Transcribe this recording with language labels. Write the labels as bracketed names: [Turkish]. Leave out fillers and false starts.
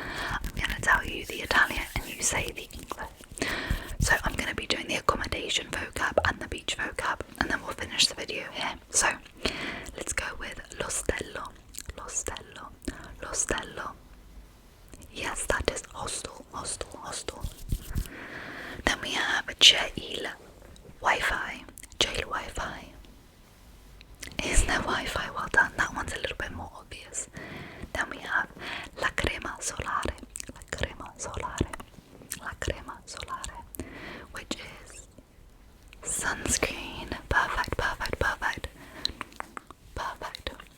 [English] I'm going to tell you the Italian and you say the English. So I'm going to be doing the accommodation vocab and the beach vocab, and then we'll finish the video here. So let's go with l'ostello, l'ostello, l'ostello. Yes, that is hostel, hostel, hostel. Then we have [Italian] c'è il Wi-Fi, c'è il Wi-Fi. [English] Is there Wi-Fi? Well done, that one's a little bit more obvious. Then we have [Italian] la crema solare, la crema solare, [English] la crema solare, which is sunscreen. Perfect, perfect, perfect, perfect.